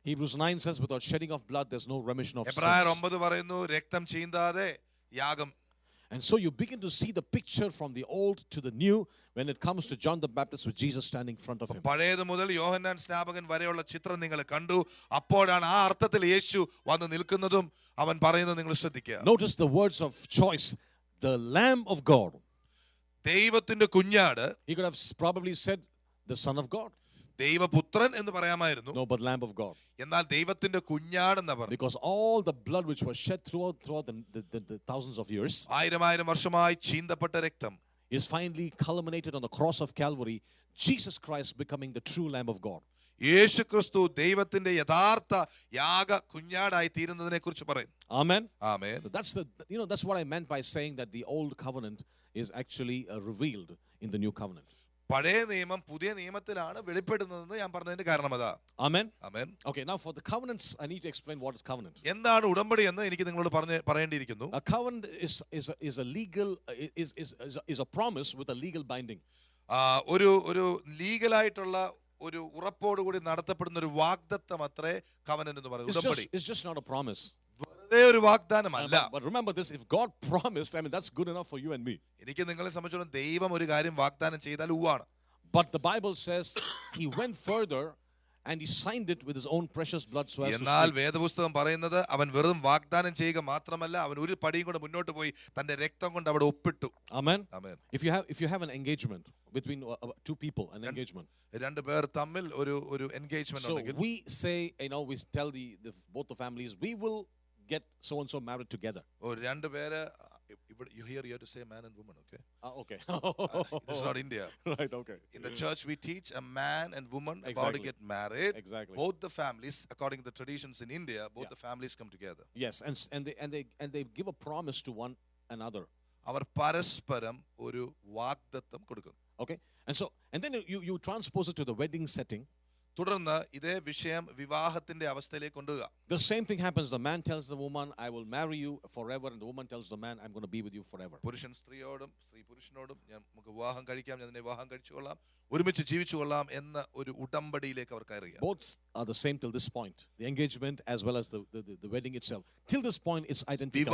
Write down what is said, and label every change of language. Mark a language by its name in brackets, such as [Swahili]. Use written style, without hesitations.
[English] Hebrews 9 says, without shedding of blood, there's no remission of [Malayalam] എബ്രായർ [English] sins. [Malayalam] 9 പറയുന്നു, രക്തം ചീന്താതെ യാഗം. [English] And so you begin to see the picture from the old to the new when it comes to John the Baptist with Jesus standing in front of him. [Malayalam] പഴയത് മുതൽ യോഹന്നാൻ സ്നാപകൻ വരെയുള്ള ചിത്രം നിങ്ങൾ കണ്ടു. അപ്പോഴാണ് ആ അർത്ഥത്തിൽ യേശു വന്ന് നിൽക്കുന്നതും അവൻ പറയുന്നത് നിങ്ങൾ ശ്രദ്ധിക്കുക. [English] Notice the words of choice, the Lamb of God. [Malayalam] ദൈവത്തിന്റെ കുഞ്ഞാട്. [English] He could have probably said the Son of God. [Malayalam] ദൈവപുത്രൻ എന്ന് പറയാമായിരുന്നു. [English] No, but Lamb of God. [Malayalam] എന്നാൽ ദൈവത്തിന്റെ കുഞ്ഞാടെന്ന് പറഞ്ഞു. [English] Because all the blood which was shed throughout the thousands of years, [Malayalam] ആയിരം വർഷമായി ചീന്തപ്പെട്ട രക്തം, [English] is finally culminated on the cross of Calvary, Jesus Christ becoming the true Lamb of God. [Malayalam] യേശു ക്രിസ്തു ദൈവത്തിന്റെ യഥാർത്ഥ യാഗ കുഞ്ഞാടായി തീരുന്നതിനെ കുറിച്ച് പറയുന്നു. [English] Amen. [Malayalam] Amen. [English] That's what I meant by saying that the old covenant is actually revealed in the new covenant. [Malayalam] പഴയ നിയമം പുതിയ നിയമത്തിലാണ് വെളിപ്പെടുന്നതെന്ന് ഞാൻ പറഞ്ഞതിന്റെ കാരണം അതാ. [English] Amen. [Malayalam] Amen. [English] Okay, now for the covenants, I need to explain what is covenant. [Malayalam] എന്താണ് ഉടമ്പടി എന്ന് എനിക്ക് നിങ്ങളോട് പറയേണ്ടിയിരിക്കുന്നു. [English] A covenant is a legal is a promise with a legal binding. [Malayalam] ഒരു ലീഗലായിട്ടുള്ള ഒരു ഉറപ്പോടുകൂടി നടത്തപ്പെടുന്ന ഒരു വാഗ്ദത്തം അത്രേ കവനന്റ് എന്ന് പറയുന്നത്. ഉടമ്പടി. [English] It's just not a promise. [Malayalam] വെറുതെ ഒരു വാഗ്ദാനമല്ല. [English] But remember this, if God promised, I mean that's good enough for you and me. [Malayalam] എനിക്ക് നിങ്ങളെ സംബന്ധിച്ചിടത്തോളം ദൈവം ഒരു കാര്യം വാഗ്ദാനം ചെയ്താൽ ഉവാണ്. [English] But the Bible says he went further and he signed it with his own precious blood so as to [Malayalam] എന്നാൽ [English] speak. [Malayalam] വേദപുസ്തകം പറയുന്നത് അവൻ വെറും വാഗ്ദാനം ചെയ്യുക മാത്രമല്ല, അവൻ ഒരു പടിയും കൂടെ മുന്നോട്ട് പോയി തന്റെ രക്തം കൊണ്ട് അവിടെ ഒപ്പിട്ടു. [English] Amen. [Malayalam] Amen. [English] If you have an engagement between two people, an engagement. [Malayalam] രണ്ട് പേർ തമ്മിൽ ഒരു എൻഗേജ്മെന്റ് [English] So [Malayalam] ഉണ്ടെങ്കിൽ [English] we say, we tell both the families, we will get so and so married together. [Malayalam] രണ്ട് പേര്, [English] you have to say man and woman, okay? Okay. This is not India. Right, okay. In the church we teach a man and woman about to Exactly. get married. Exactly. Both the families, according to the traditions in India, both the families come together. Yes, and they give a promise to one another. [Malayalam] അവർ പരസ്പരം ഒരു വാഗ്ദത്തം കൊടുക്കുന്നു. [English] Okay? And then you transpose it to the wedding setting. [Malayalam] തുടർന്ന് ഇതേ വിഷയം വിവാഹത്തിന്റെ അവസ്ഥയിലേക്ക് കൊണ്ടുവരിക. [English] The same thing happens. The man tells the woman, I will marry you forever, and the woman tells the man, I'm going to be with you forever. [Malayalam] പുരുഷൻ സ്ത്രീയോടും സ്ത്രീ പുരുഷനോടും നമുക്ക് വിവാഹം കഴിക്കാം, ഞാൻ നിന്നെ വിവാഹം കഴിച്ചുകൊള്ളാം, ഒരുമിച്ച് ജീവിച്ചുകൊള്ളാം എന്ന ഒരു ഉടമ്പടിയിലേക്ക് അവർ കയറുക. [English] Both are the same till this point. The engagement as well as the wedding itself. Till this point it's identical.